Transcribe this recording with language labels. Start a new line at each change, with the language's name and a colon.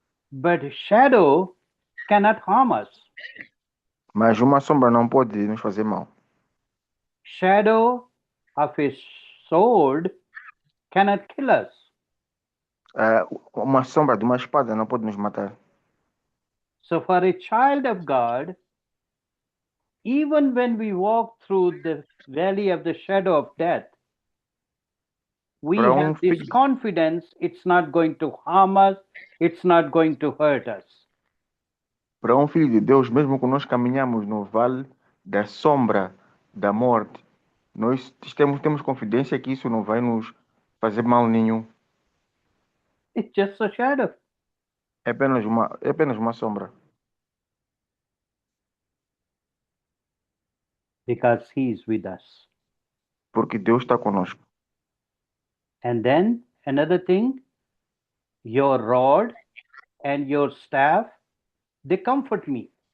English: But shadow cannot harm us.
Portuguese: Mas uma sombra não pode nos fazer mal.
English: Shadow of a sword cannot kill us.
Portuguese: Uma sombra de uma espada não pode nos matar.
English: So for a child of God, even when we walk through the valley of the shadow of death, we
Portuguese: Para
English: have this
Portuguese: filho,
English: confidence it's not going to harm us, it's not going to hurt us.
Portuguese: para um filho de Deus, mesmo que nós caminhamos no vale da sombra da morte, nós temos confidência que isso não vai nos fazer mal nenhum.
English: It's just a shadow.
Portuguese: É apenas uma sombra.
English: Because he is with us.
Portuguese: Porque Deus está conosco.
English: And then another thing, your rod and your staff, they comfort me.